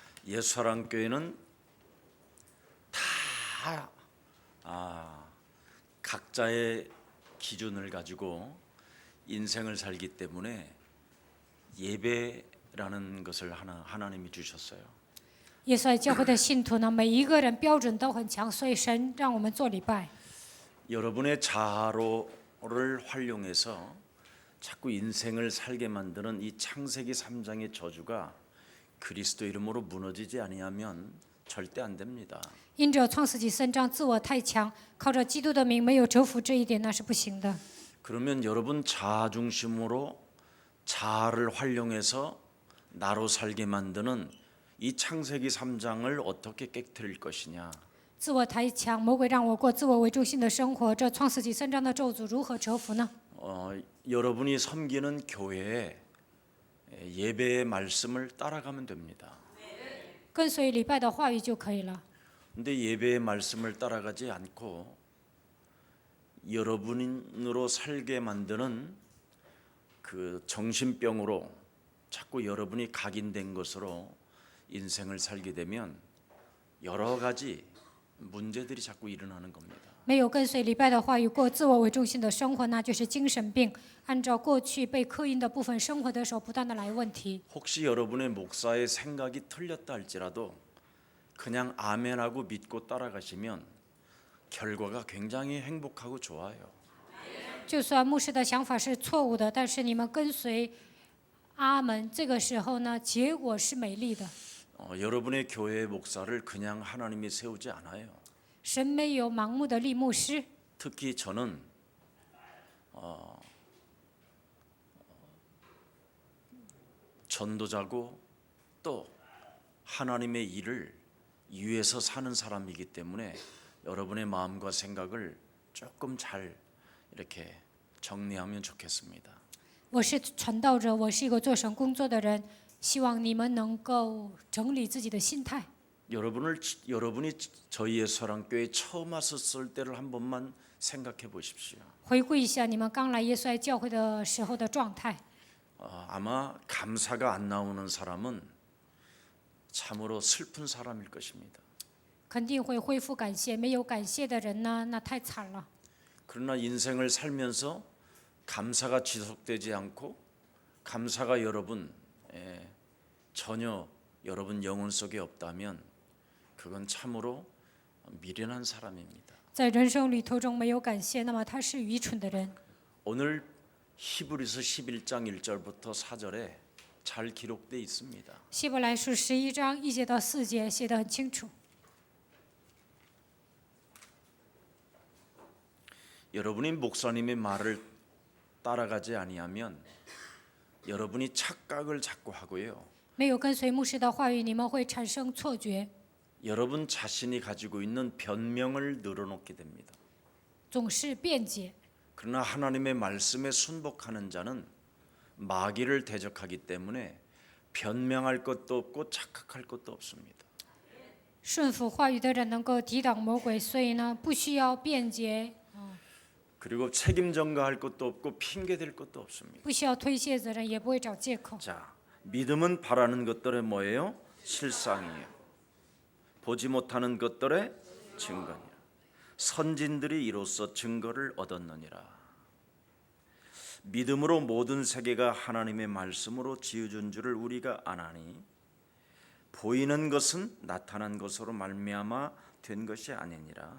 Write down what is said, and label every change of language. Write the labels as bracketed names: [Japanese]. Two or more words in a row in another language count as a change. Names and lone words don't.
[Korean] 예수사랑교회는 다 각자의 기준을 가지고 인생을 살기 때문에 예배라는 것을 하나님이 주셨어요. [Chinese] 耶稣爱教会的信徒呢，每一个人标准都很强，所以神让我们做礼拜。 [Korean] 여러분의 자아를 활용해서 자꾸 인생을 살게 만드는 이 창세기 3장의 저주가 그리스도 이름으로 무너지지 아니하면 절대 안 됩니다. [Chinese] 因着创世纪3章自我太强，靠着基督的名没有折服这一点，那是不行的。 [Korean] 그러면 여러분 자아 중심으로 자아를 활용해서 나로 살게 만드는 이 창세기 3장을 어떻게 깨뜨릴 것이냐? [Chinese] 自我太强，魔鬼让我过自我为中心的生活，这创世纪3章的咒诅如何折服呢？ [Korean] 여러분이 섬기는 교회에 예배의 말씀을 따라가면 됩니다. [Chinese] 跟随礼拜的话语就可以了。 [Korean] 근데 예배의 말씀을 따라가지 않고 여러분으로 살게 만드는 그 정신병으로 자꾸 여러분이 각인된 것으로 인생을 살게 되면 여러 가지 문제들이 자꾸 일어나는 겁니다. [Chinese] 没有跟随礼拜的话语，过自我为中心的生活，那就是精神病。按照过去被刻印的部分生活的时候，不断的来问题。 [Korean] 혹시 여러분의 목사의 생각이 틀렸다 할지라도 그냥 아멘하고 믿고 따라가시면 결과가 굉장히 행복하고 좋아요. [Chinese] 就算牧师的想法是错误的，但是你们跟随阿门，这个时候呢，结果是美丽的。 [Korean] 여러분의 교회의 목사를 그냥 하나님이 세우지 않아요. [Chinese] 神没有盲目的立牧师， [Korean] 특히 저는 전도자고 또 하나님의 일을 위해서 사는 사람이기 때문에 여러분의 마음과 생각을 조금 잘 이렇게 정리하면 좋겠습니다. [Chinese] 我是传道者，我是一个做神工作的人，希望你们能够整理自己的心态。 [Korean] 여러분이 저희 예수사랑교회 처음 왔었을 때를 한 번만 생각해 보십시오. [Chinese] 回顾一下你们刚来耶稣爱教会的时候的状态， [Korean] 아마 감사가 안 나오는 사람은 참으로 슬픈 사람일 것입니다. [Chinese] 肯定会恢复感谢。没有感谢的人呢，那太惨了。 [Korean] 그러나 인생을 살면서 감사가 지속되지 않고 감사가 전혀 여러분 영혼 속에 없다면 그건 참으로 미련한 사람입니다. [Chinese] 在人生旅途中没有感谢，那么他是愚蠢的人。 [Korean] 오늘 히브리서 11장 1절부터 4절에 잘 기록되어 있습니다. [Chinese] 希伯来书11章1节到4节写得很清楚。 [Korean] 여러분이 목사님의 말을 따라가지 아니하면 여러분이 착각을 자꾸 하고요. [Chinese] 没有跟随牧师的话语，你们会产生错觉， [Korean] 여러분 자신이 가지고 있는 변명을 늘어놓게 됩니다. [Chinese] 总是辩解。 [Korean] 그러나 하나님의 말씀에 순복하는 자는 마귀를 대적하기 때문에 변명할 것도 없고 착각할 것도 없습니다. [Chinese] 顺服话语的人能够抵挡魔鬼，所以呢，不需要辩解， [Korean] 그리고 책임 전가할 것도 없고 핑계 댈 것도 없습니다. [Chinese] 不需要推卸责任，也不会找借口。 [Korean] 자, 믿음은 바라는 것들의 뭐예요? 실상이에요. 보지 못하는 것들의 증거니라. 선진들이 이로써 증거를 얻었느니라. 믿음으로 모든 세계가 하나님의 말씀으로 지어준 줄을 우리가 아나니 보이는 것은 나타난 것으로 말미암아 된 것이 아니니라.